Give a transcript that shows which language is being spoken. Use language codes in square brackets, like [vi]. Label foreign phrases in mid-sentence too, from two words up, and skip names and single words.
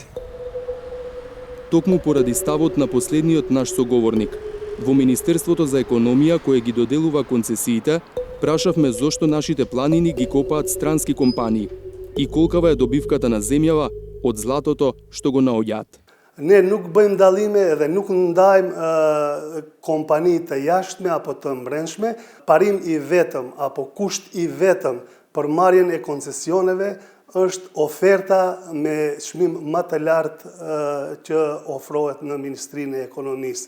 [mk] Токму поради ставот на последниот наш соговорник, во Министерството за економија кое ги доделува концесиите, прашавме зошто нашите планини ги копаат странски компании и колкава е добивката на земјава од златото што го наоѓаат. [sq] Ne nuk bëjmë dallime edhe nuk ndajmë kompanitë të jashtme apo të brendshme, parim i vetëm apo kusht i vetëm për marrjen e koncesioneve është oferta me çmim më të lartë që ofrohet në Ministrinë e Ekonomisë.